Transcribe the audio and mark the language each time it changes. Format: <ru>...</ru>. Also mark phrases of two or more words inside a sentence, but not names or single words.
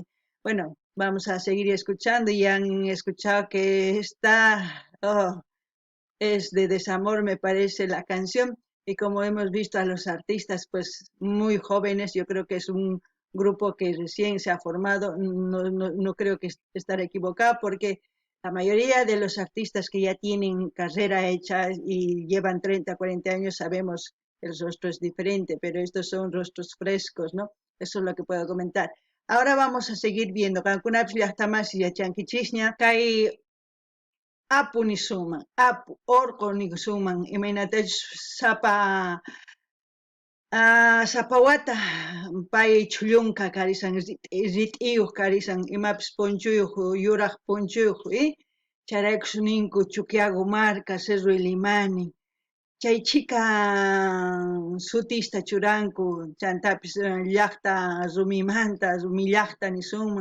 <es>Bueno, vamos a seguir escuchando y han escuchado que es de desamor, me parece la canción, y como hemos visto a los artistas pues muy jóvenes, yo creo que es un grupo que recién se ha formado, no creo que estar equivocado porque la mayoría de los artistas que ya tienen carrera hecha y llevan 30, 40 años, sabemos que el rostro es diferente, pero estos son rostros frescos, ¿no? Eso es lo que puedo comentar. Ahora vamos a seguir viendo.</es> <qu>Cancunapi llaqtamas yachankichishña, kay apu nisuman, apu orqo nisuman, imaynatachu sapawata pay chullunqa karisan, rit'iyuq karisan, imapis punchuyuq, yuraq punchuyuq, charaykus ninku Chuquiagomarca, Cerro Illimani, chay chika sutista churanku, chantapis llaqta rumimanta, rumi llaqta nisunman.</qu>